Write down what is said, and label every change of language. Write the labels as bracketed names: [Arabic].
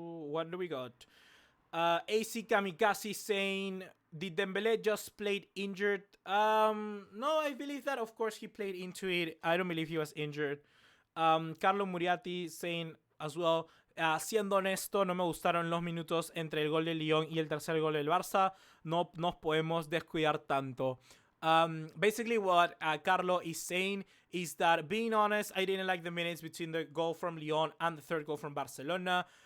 [English] What do we got? AC Kamikaze saying, did Dembele just played injured? No, I believe that, of course, he played into it. I don't believe he was injured. [Spanish] Carlo Muriati [English] saying as well, [Spanish] siendo honesto, no me gustaron los minutos entre el gol de Lyon y el tercer gol del Barça. No nos podemos descuidar tanto. [English] Basically what Carlo is saying is that, being honest, I didn't like the minutes between the goal from Lyon and the 3rd goal from Barcelona.